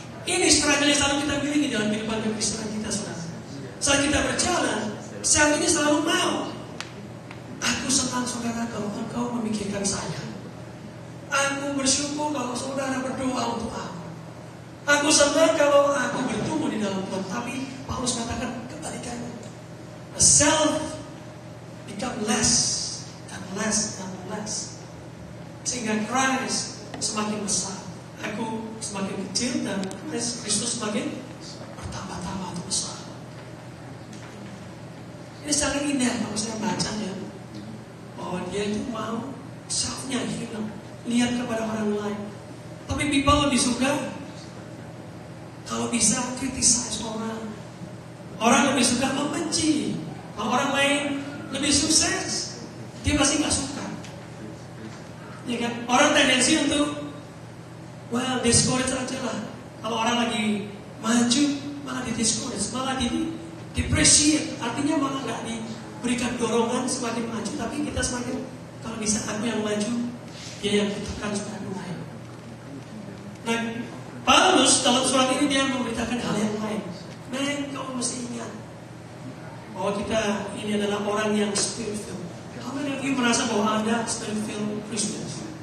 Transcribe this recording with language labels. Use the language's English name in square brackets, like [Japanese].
[Indonesian] Ini struggle yang selalu kita miliki dalam kehidupan kekristenan kita, saudara. Saat kita berjalan, self ini selalu mau. Aku senang saudara kalau engkau memikirkan saya. Aku bersyukur kalau saudara berdoa untuk aku. Aku senang kalau aku bertumbuh di dalam Tuhan. Tapi Paulus katakan kebalikannya. [English] The self become less and less and less. [Indonesian] Sehingga Christ semakin besar. Aku semakin kecil dan Kristus semakin bertambah-tambah atau besar. Ini sangat indah kalau saya bacanya. Bahwa dia itu mau self-nya hilang. Lihat kepada orang lain. Tapi people lebih suka kalau bisa criticize orang. Orang lebih suka membenci. Kalau orang lain lebih sukses, dia pasti gak suka. Ya kan? Orang tendensi untuk discourage aja lah. Kalau orang lagi maju, malah di discourage, malah di depreciate. Artinya malah gak diberikan dorongan semakin maju. Tapi kita semakin, kalau bisa aku yang maju, dia yang ditekan supaya naik. Nah, Paulus dalam surat ini dia memberitakan hal yang lain. Men, kamu mesti ingat bahwa kita ini adalah orang yang spirit-filled. [English] How many of you [Indonesian] merasa bahwa Anda [English] spirit-filled Christians?